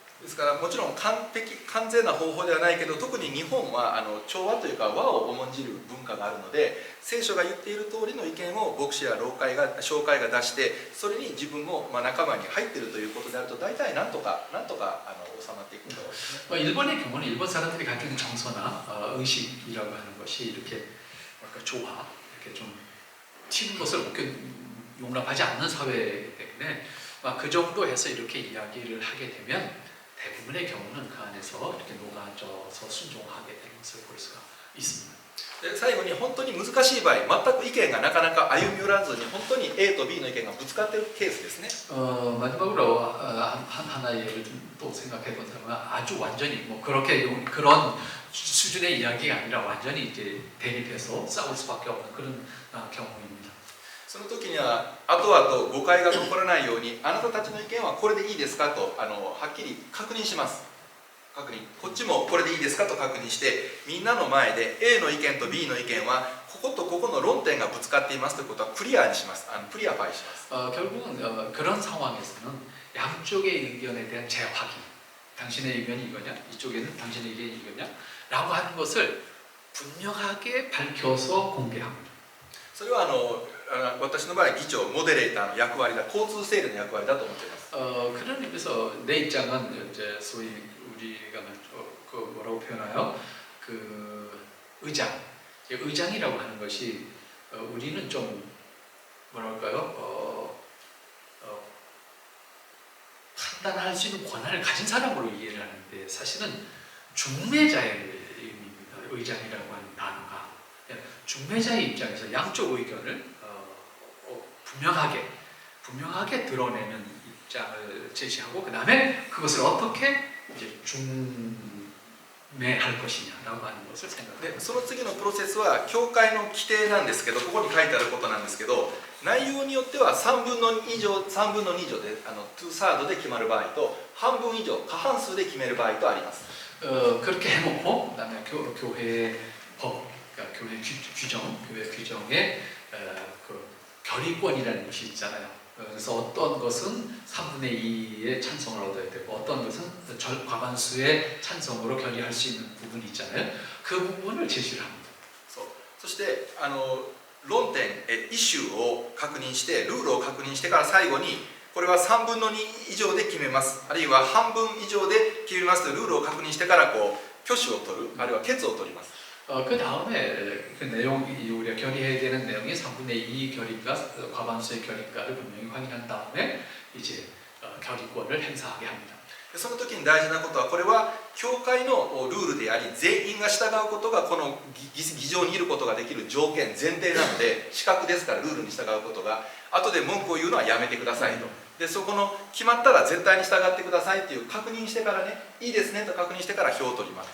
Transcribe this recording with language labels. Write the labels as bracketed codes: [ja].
[ja] ですからもちろん完全な方法ではないけど特に日本は調和というか和を重んじる文化があるので聖書が言っている通りの意見を牧師や教会が出してそれに自分も仲間に入っているということであると大体なんとか収まっていくんだろうですね。 [ko] 일본의 경우는 일본 사람들이 가지고 있는 정서나 의식이라고 하는 것이 이렇게 조화 이렇게 좀 튀는 것을 용납하지 않는 사회이기 때문에 그 정도 해서 이렇게 이야기를 하게 되면 대부분의 경우는 그 안에서 이렇게 녹아져서 순종하게 되는 것을 볼 수가 있습니다. [ja] で最後に本当に難しい場合全く意見がなかなか歩み寄らずに本当に A と B の意見がぶつかっているケースですね。 [ko] 마지막으로 하나의 예를 또 생각해 본 사람은 아주 완전히 그런 수준의 이야기가 아니라 완전히 이제 대립해서 싸울 수밖에 없는 그런 경우입니다. [ja] その時には後々誤解が起こらないようにあなたたちの意見はこれでいいですかとはっきり確認します。確認、こっちもこれでいいですかと確認してみんなの前で A の意見と B の意見はこことここの論点がぶつかっていますということはクリアにします。クリアファイします。 [ko] 결국은 그런 상황에서는 양쪽의 의견에 대한 재확인, 당신의 의견이 이거냐, 이쪽에는 당신의 의견이 이거냐 라고 하는 것을 분명하게 밝혀서 공개합니다. [ja] それは私の場合議長モデレーターの役割だ、交通整理の役割だと思っています。 [ko] 그런 의미에서 내 입장은 이제 소위 우리가 그 뭐라고 표현하여 그 의장이라고 하는 것이 우리는 좀 뭐랄까요 판단할 수 있는 권한을 가진 사람으로 이해를 하는데 사실은 중매자의 의미입니다. 의장이라고 하는 단어가 중매자의 입장에서 양쪽 의견을 분명하게 드러내는 입장을 제시하고 그 다음에 그것을 어떻게 이제 중매할 것이냐라고 하는 것을 생각합니다. [ja] でその次のプロセスは教会の規定なんですけど、ここに書いてあることなんですけど、内容によっては3分の2以上で2サードで決まる場合と半分以上過半数で決める場合とあります。 [ko] 그렇게 해놓고 그다음에 교회 법, 그러니까 교회 규정에 그 결의권이라는 것이 있잖아요. 그래서 어떤 것은 3분의 2의 찬성을 얻어야 되고 어떤 것은 과반수의 찬성으로 결의할 수 있는 부분이 있잖아요. 그 부분을 제시를 합니다. [ja] そして論点イシューを確認してルールを確認してから最後にこれは3分の2以上で決めます、あるいは半分以上で決めますというルールを確認してから挙手を取る、あるいは決を取ります。 [ko] 그 다음에 그 내용이 우리가 결의해야 되는 내용이 3분의 2 결의가 과반수의 결의가를 분명히 확인한 다음에 이제 결의권을 행사하게 합니다. [ja] その時に大事なことはこれは教会のルールであり全員が従うことがこの議場にいることができる条件前提なので資格ですからルールに従うことが後で文句を言うのはやめてくださいと。でそこの決まったら絶対に従ってくださいっていう確認してからねいいですねと確認してから票を取ります。